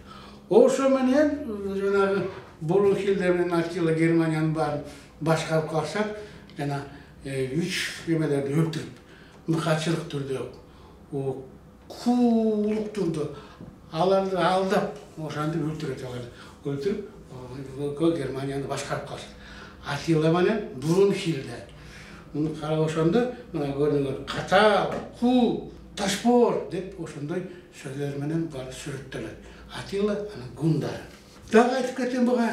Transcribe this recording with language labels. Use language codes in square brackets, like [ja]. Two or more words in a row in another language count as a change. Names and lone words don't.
[kk] Осы менен жаңағы Брунхильда мен Атилла Германияның барын басқарып қалсақ, жаңа 3 емелерді өлтіріп, мұқатшылық түрде, қулық түрде, аларды алдап, осанды өлтіріп алады. Өлтіріп, [ky] Германияны башкарып калышты. Атила менен Брунхильде. Муну карап ошондо мына көрүнгөн катал, куу, ташпор деп ошондой сөздөр менен баары сүрөттөлөт. Атила анан Гундар. Дагы айтып кетем буга.